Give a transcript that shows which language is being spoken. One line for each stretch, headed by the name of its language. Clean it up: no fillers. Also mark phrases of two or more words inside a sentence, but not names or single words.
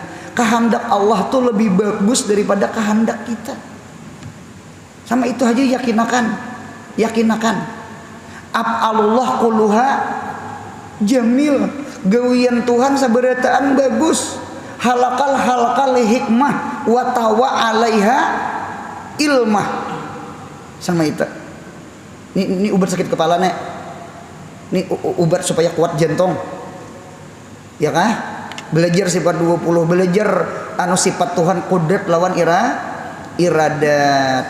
Indonesian: Kehendak Allah tuh lebih bagus daripada kehendak kita.
Banjar: Sama itu aja yakinakan.
Arabic: Af'alullah kulluha jamil.
Banjar: Gawian Tuhan sabarataan bagus.
Arabic: Halakal hikmah wa tawa alaiha ilmah.
Banjar: Sama itu. Ini ubat sakit kepala nek. Ini ubat supaya kuat jantung. Ya kah? Belajar sifat 20, belajar sifat Tuhan kudrat lawan iradat.